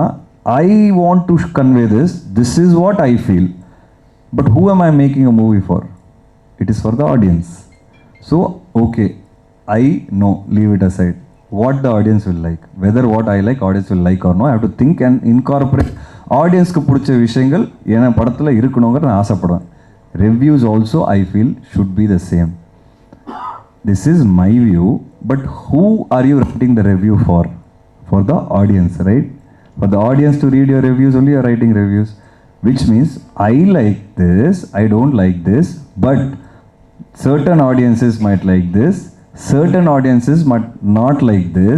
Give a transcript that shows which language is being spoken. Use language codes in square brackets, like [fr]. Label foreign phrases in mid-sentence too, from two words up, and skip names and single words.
[en] I want to convey this. This is what I feel. But who am I making a movie for? It is for the audience. So, okay, I know, leave it aside. What the audience will like. Whether what I like, audience will like or no. I have to think and incorporate. [ta] Audience கு பிடிச்ச விஷயங்கள் என படத்துல இருக்கணுங்க நா ஆசைப்படுவேன். [en] Reviews also I feel should be the same. This is my view, but who are you writing the review for? For the audience, right? For the audience to read your reviews, only you are writing reviews. Which means, I like this, I don't like this, but certain audiences might like this, certain audiences might not like this.